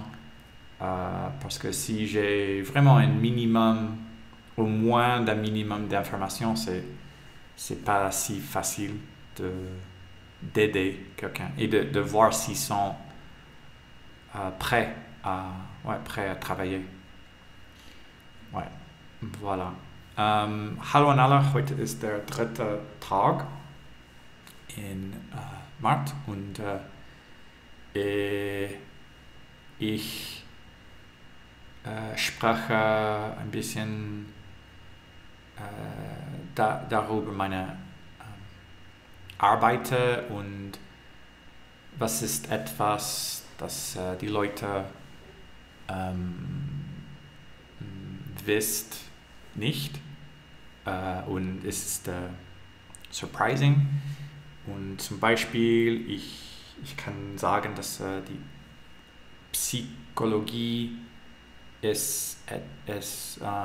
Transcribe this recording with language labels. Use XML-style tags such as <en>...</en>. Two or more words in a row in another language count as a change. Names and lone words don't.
<fr>Parce que si j'ai vraiment un minimum, au moins d'un minimum d'informations, c'est pas si facile d'aider quelqu'un et de voir s'ils sont prêts à travailler. Ouais, voilà.</fr> <de>Hallo an alle, heute ist der 3. Tag in März und ich spreche ein bisschen darüber meine Arbeit und was ist etwas, das die Leute wisst nicht und es ist surprising und zum Beispiel ich kann sagen, dass die Psychologie es ist</de>